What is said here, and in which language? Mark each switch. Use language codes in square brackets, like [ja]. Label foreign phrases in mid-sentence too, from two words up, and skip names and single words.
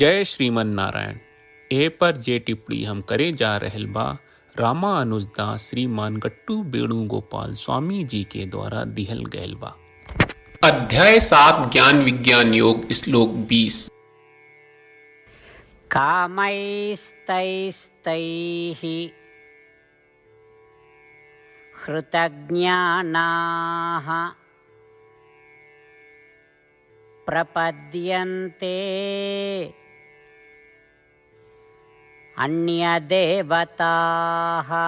[bho] जय श्रीमन नारायण। ए पर जे टिप्पणी हम करे जा रहल बा रामानुजदास श्रीमान गट्टू वेणुगोपाल स्वामी जी के द्वारा दिहल गयल बा। अध्याय 7 ज्ञान विज्ञान योग श्लोक 20। [sa] कामैस्तैस्तैः हृतज्ञानाः प्रपद्यन्ते अन्यदेवताः